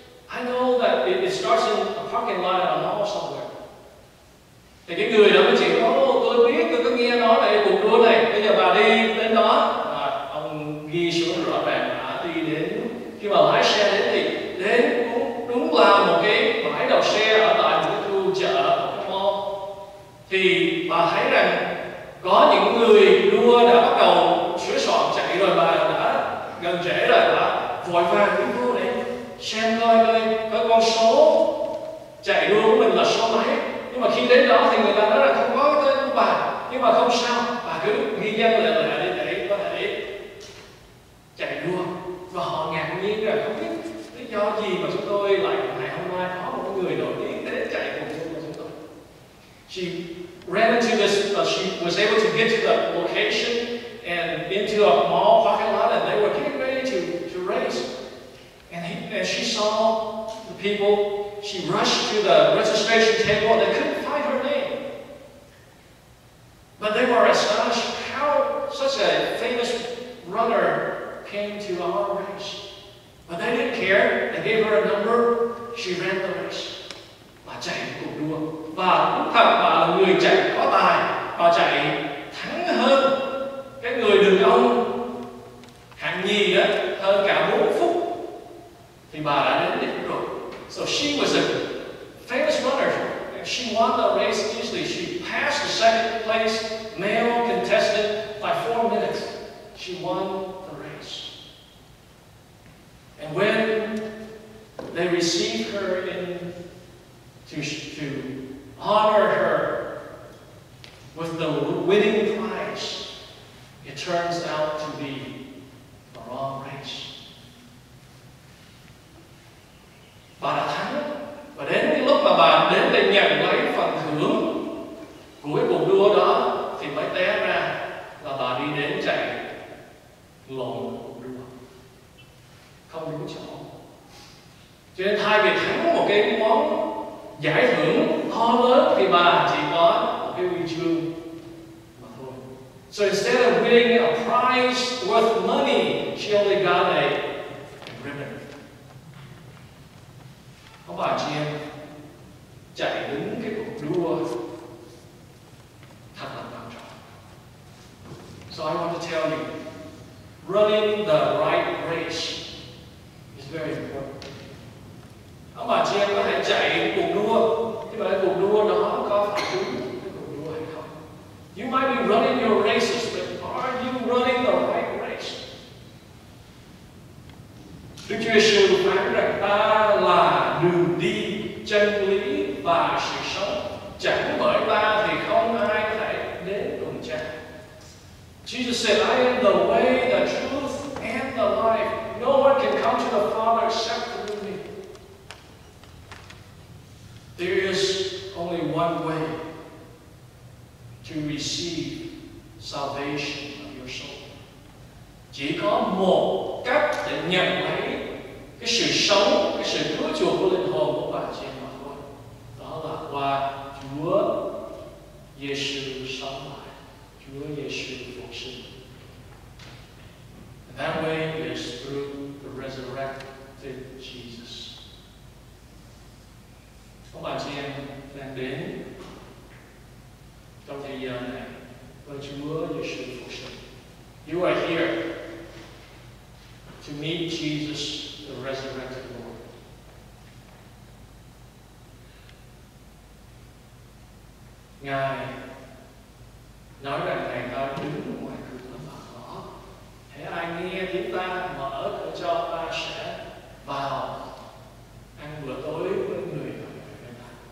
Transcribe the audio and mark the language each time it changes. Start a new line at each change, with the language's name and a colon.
English: I know that it starts in a parking lot at a mall somewhere.
Vietnamese: Thì cái người đó mới chỉ tôi biết, tôi có nghe nói về cuộc đua này, bây giờ bà đi đến đó. Ông ghi xuống rõ ràng đã đi đến, khi mà lái xe đến thì đến đúng là một cái bãi đậu xe ở tại một cái khu chợ ở cái mall. Thì bà thấy rằng có những người đua đã bắt đầu sửa soạn chạy rồi, bà đã gần trễ rồi, bà vội vàng đi vô để xem coi con số chạy đua của mình là số mấy. Nhưng mà khi đến đó thì người ta nói là không có tên của bà, nhưng mà không sao, bà cứ ghi danh lại để có thể chạy đua. Và họ ngạc nhiên là không biết lý do gì mà chúng tôi lại ngày hôm nay có một người nổi tiếng đến chạy cùng với chúng tôi.
English: She ran into this, she was able to get to the location and into a mall parking lot, and they were getting ready to race. And she saw the people. She rushed to the registration table. They couldn't find her name. But they were astonished how such a famous runner came to our race. But they didn't care. They gave her a number. She ran the race.
Vietnamese: Bà chạy cuộc đua. Và đúng thật bà là người chạy có tài. Bà chạy thắng hơn cái người đàn ông hạng nhì đó, hơn cả 4 phút. Thì bà đã đến đích rồi.
English: So she was a famous runner. She won the race easily. She passed the second place male contestant by 4 minutes. She won the race. And when they received her in to honor her with the winning prize, it turns out to be the wrong race.
Vietnamese: Bà đã thắng, và đến cái lúc mà bà đến để nhận lấy phần thưởng của cái cuộc đua đó thì mới té ra là bà đi đến chạy lộn cuộc đua, không đúng chỗ. Cho nên thay vì thắng một cái món giải thưởng to lớn thì bà chỉ có một cái huy chương mà thôi.
English: So instead of winning a prize worth money, she only got a ribbon.
Vietnamese: Có bà chị em chạy đứng cái cuộc đua thật là quan trọng.
English: So I want to tell you, running the right race is very important.
Vietnamese: Các bà chị em có thể chạy cuộc đua, nhưng mà cái cuộc đua đó có phải đúng cái cuộc đua hay không?
English: You might be running your races, but are you running the right race?
Vietnamese: Đức Chúa Giêsu phán rằng ta là đường đi, chân lý và sự sống. Chẳng bởi ta thì không ai có thể đến cùng Cha.
English: Jesus said, I am the way, the truth, and the life. No one can come to the Father except through me. There is only one way to receive salvation of your soul.
Vietnamese: Chỉ có một cách để nhận lấy cái sự sống, cái sự cứu chuộc của linh hồn của bạn chị em mà thôi. Đó là qua Chúa Giêsu sống lại, Chúa Giêsu phục sinh.
English: And that way is through the resurrected Jesus.
Vietnamese: Các bạn chị em đang đến trong thời gian này với Chúa Giêsu phục sinh.
English: You are here to meet Jesus, the resurrected Lord.
Vietnamese: Ngài nói rằng Ngài ta đứng ngoài cửa và gõ. Hễ ai nghe tiếng ta mở cửa cho, ta sẽ vào ăn bữa tối với người ở bên ta.